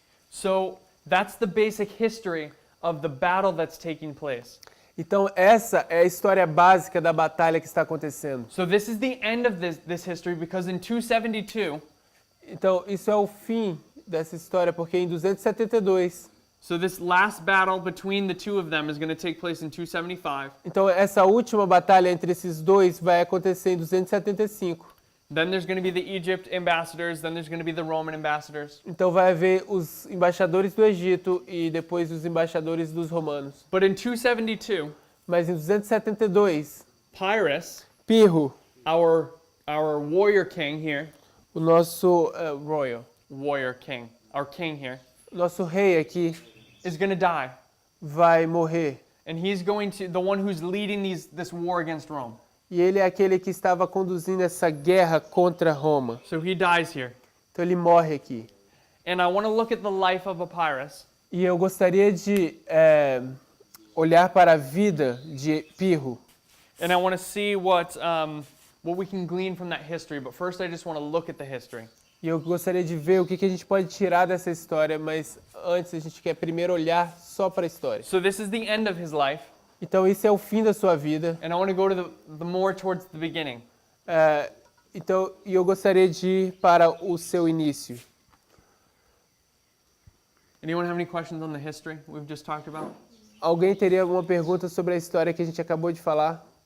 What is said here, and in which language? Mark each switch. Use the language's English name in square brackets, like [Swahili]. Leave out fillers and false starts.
[English] So that's the basic history of the battle that's taking place. [Portuguese] Então essa é a história básica da batalha que está acontecendo. [English] So this is the end of this history because in 272, [Portuguese] Então isso é o fim dessa história, porque em 272, [English] so this last battle between the two of them is going to take place in 275. [Portuguese] então essa última batalha entre esses dois vai acontecer em 275. [English] Then there's going to be the Egypt ambassadors, then there's going to be the Roman ambassadors. [Portuguese] Então vai haver os embaixadores do Egito e depois os embaixadores dos romanos. [English] But in 272, [Portuguese] Mas em 272, [English] Pyrrhus, [Portuguese] Pirro, [English] our warrior king here, [Portuguese] o nosso [English] our king here, [Portuguese] nosso rei aqui [English] is going to die. [Portuguese] vai morrer. [English] And he's going to, the one who's leading this war against Rome. [Portuguese] E ele é aquele que estava conduzindo essa guerra contra Roma. [English] So he dies here. [Portuguese] Então ele morre aqui. [English] And I want to look at the life of Epirus. [Portuguese] E eu gostaria de olhar para a vida de Pirro. [English] And I want to see what we can glean from that history. But first I just want to look at the history. [Portuguese] E eu gostaria de ver o que a gente pode tirar dessa história, mas antes a gente quer primeiro olhar só para a história. [English] So this is the end of his life. [Portuguese] Então isso é o fim da sua vida. [English] And I want to go to the more towards the beginning. [Portuguese] Então eu gostaria de ir para o seu início. [English] Anyone have any questions on the history we've just talked about? [Portuguese] Alguém teria alguma pergunta sobre a história que a gente acabou de falar?